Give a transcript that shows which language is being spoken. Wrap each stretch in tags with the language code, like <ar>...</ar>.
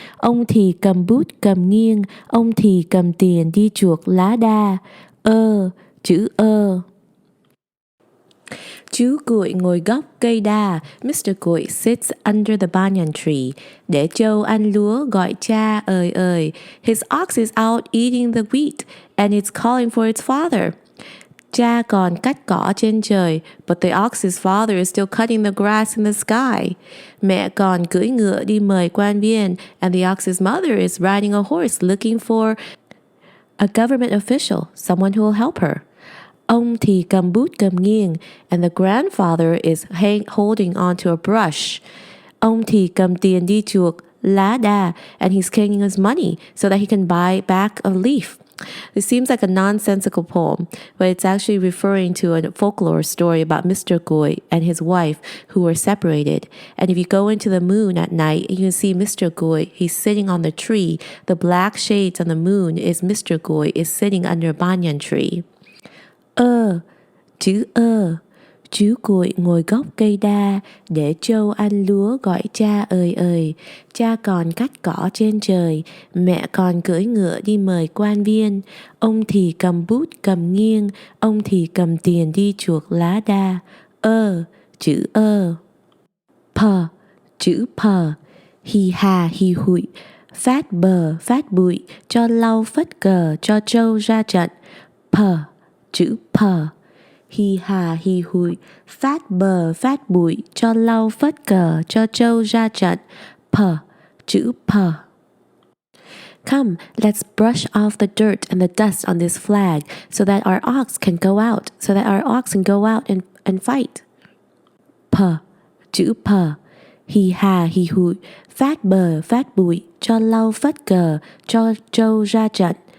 <vi>Ông thì cầm bút cầm nghiêng, ông thì cầm tiền đi chuộc lá đa. Chữ ơ. Chú cuội ngồi gốc cây đa,</vi> <en>Mr. Cuội sits under the banyan tree.</en> <vi>Để trâu ăn lúa gọi cha ơi ơi.</vi> <en>His ox is out eating the wheat and it's calling for its father.</en> <vi>Cha còn cắt cỏ trên trời,</vi> <en>but the ox's father is still cutting the grass in the sky.</en> <vi>Mẹ còn cưỡi ngựa đi mời quan viên,</vi> <en>and the ox's mother is riding a horse looking for a government official, someone who will help her.</en> <vi>Ông thì cầm bút cầm nghiêng,</vi> <en>and the grandfather is holding onto a brush.</en> <vi>Ông thì cầm tiền đi chuộc lá đa,</vi> <en>and he's carrying his money so that he can buy back a leaf. This seems like a nonsensical poem, but it's actually referring to a folklore story about Mr. Goi and his wife who were separated. And if you go into the moon at night, you can see Mr. Goi. He's sitting on the tree. The black shades on the moon is Mr. Goi is sitting under a banyan tree.</en> <vi>Chữ ơ. Chú cuội ngồi gốc cây đa, để trâu ăn lúa gọi cha ơi ơi. Cha còn cắt cỏ trên trời, mẹ còn cưỡi ngựa đi mời quan viên. Ông thì cầm bút cầm nghiêng, ông thì cầm tiền đi chuộc lá đa. Chữ ơ. Chữ pờ. Hì hà hì hụi, phát bờ phát bụi, cho lau phất cờ, cho trâu ra trận. Chữ pờ. Hì hà hì hụi, phát bờ phát bụi, cho lau phất cờ, cho trâu ra trận. Chữ pờ.</vi> <en>Come, let's brush off the dirt and the dust on this flag so that our ox can go out, and fight.</en> <vi>Chữ pờ. Hì hà hì hụi, phát bờ phát bụi, cho lau phất cờ, cho trâu ra trận.</vi>